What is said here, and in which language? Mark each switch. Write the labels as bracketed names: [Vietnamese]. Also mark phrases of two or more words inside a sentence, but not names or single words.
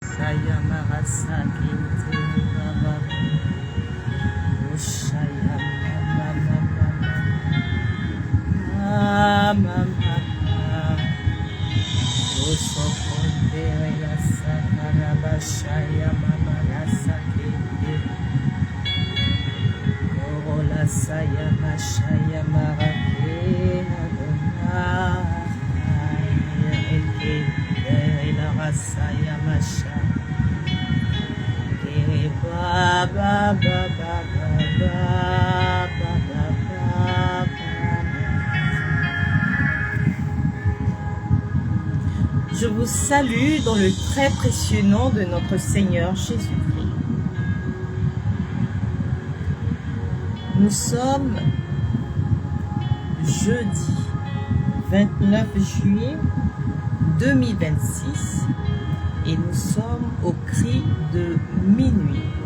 [French] Shaya Marasa Kinte Baba Shaya Mama Osokonde la Sakaraba Shaya Mama Rasa Kinte Orola Saya Mashaya Marake Saya Masha ba ba ba ba ba ba. Je vous salue dans le très précieux nom de notre Seigneur Jésus-Christ. Nous sommes jeudi 29 juillet 2026 et nous sommes au cri de minuit.